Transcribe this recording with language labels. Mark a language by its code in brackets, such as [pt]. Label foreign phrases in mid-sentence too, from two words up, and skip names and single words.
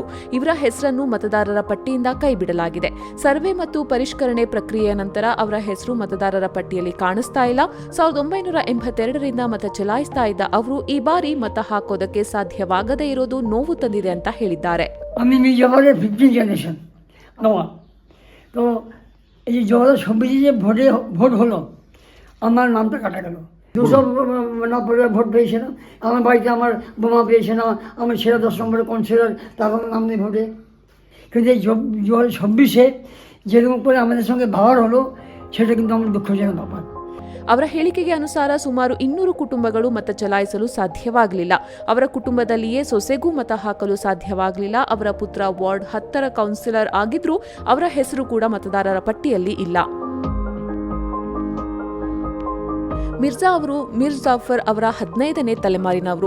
[kn] ಇವರ ಹೆಸರನ್ನು ಮತದಾರರ ಪಟ್ಟಿಯಿಂದ ಕೈಬಿಡಲಾಗಿದೆ. ಸರ್ವೆ ಮತ್ತು ಪರಿಷ್ಕರಣೆ ಪ್ರಕ್ರಿಯೆಯ ನಂತರ ಅವರ ಹೆಸರು ಮತದಾರರ ಪಟ್ಟಿಯಲ್ಲಿ ಕಾಣಿಸ್ತಾ ಇಲ್ಲ. 1982ರಿಂದ ಮತ ಚಲಾಯಿಸ್ತಾ ಇದ್ದ ಅವರು ಈ ಬಾರಿ ಮತ ಹಾಕೋದಕ್ಕೆ ಸಾಧ್ಯವಾಗದೇ ಇರೋದು ನೋವು ತಂದಿದೆ ಅಂತ ಹೇಳಿದ್ದಾರೆ. [bn] এই 2026 যে ভোট হলো আমার নামটা কাটা গেল। 290 ভোট পেয়েছিলাম, আমার বাড়িতে আমার বোমা পেয়েছে না, আমার সেরা 10 নম্বরের কাউন্সিলর, তার আমার নাম নেই ভোটে। কিন্তু এই 2026 যেরকম করে আমাদের সঙ্গে ব্যবহার হলো সেটা কিন্তু আমার দুঃখজনক ব্যাপার। [kn] ಅವರ ಹೇಳಿಕೆಗೆ ಅನುಸಾರ ಸುಮಾರು 200 ಕುಟುಂಬಗಳು ಮತ ಚಲಾಯಿಸಲು ಸಾಧ್ಯವಾಗಲಿಲ್ಲ. ಅವರ ಕುಟುಂಬದಲ್ಲಿಯೇ ಸೊಸೆಗೂ ಮತ ಹಾಕಲು ಸಾಧ್ಯವಾಗಲಿಲ್ಲ. ಅವರ ಪುತ್ರ ವಾರ್ಡ್ 10ರ ಕೌನ್ಸಿಲರ್ ಆಗಿದ್ರೂ ಅವರ ಹೆಸರು ಕೂಡ ಮತದಾರರ ಪಟ್ಟಿಯಲ್ಲಿ ಇಲ್ಲ. ಮಿರ್ಜಾ ಅವರು ಮಿರ್ ಜಾಫರ್ ಅವರ 15ನೇ ತಲೆಮಾರಿನವರು.